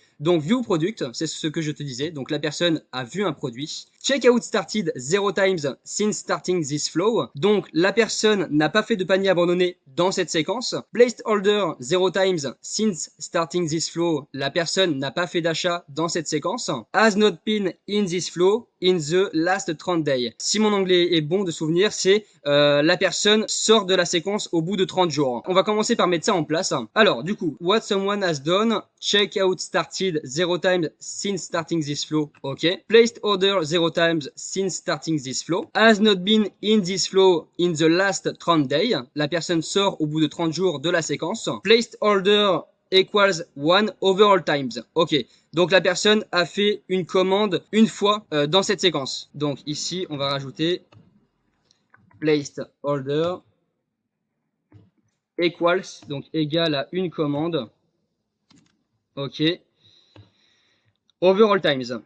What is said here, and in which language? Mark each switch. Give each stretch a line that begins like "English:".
French: Donc, View Product, c'est ce que je te disais, donc la personne a vu un produit.
English: Checkout started 0 times since starting this flow,
French: donc la personne n'a pas fait de panier abandonné dans cette séquence.
English: Placed order 0 times since starting this flow,
French: la personne n'a pas fait d'achat dans cette séquence.
English: Has not been in this flow in the last 30 days.
French: Si mon anglais est bon de souvenir, c'est la personne sort de la séquence au bout de 30 jours. On va commencer par mettre ça en place. Alors, du coup,
English: what someone has done, checkout started 0 times since starting this flow, ok. Placed order 0 times since starting this flow. Has not been in this flow in the last 30 days.
French: La personne sort au bout de 30 jours de la séquence.
English: Placed order equals 1 over all times.
French: Ok, donc la personne a fait une commande une fois dans cette séquence. Donc ici, on va rajouter
English: placed order equals,
French: donc égal à une commande. Ok.
English: Over all times.